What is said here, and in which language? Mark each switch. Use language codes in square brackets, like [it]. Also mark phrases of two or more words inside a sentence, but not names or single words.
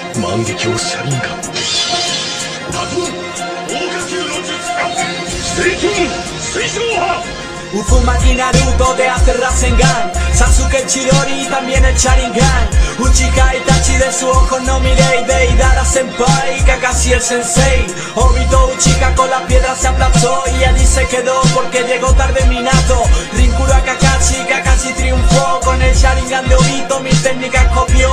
[ja] 万華鏡車輪ガン波動大火球の術水遁水晶波。 [es] Uzumaki Naruto te hace Rasengan, Sasuke Chidori y también el Sharingan. Uchiha Itachi de sus ojos no miréis, Deidara Senpai, Kakashi el Sensei. Obito Uchiha con las piedras se aplastó y allí se quedó porque llegó tarde Minato. Rinkuro a Kakashi, Kakashi triunfó con el Sharingan de Obito, mi técnica copió.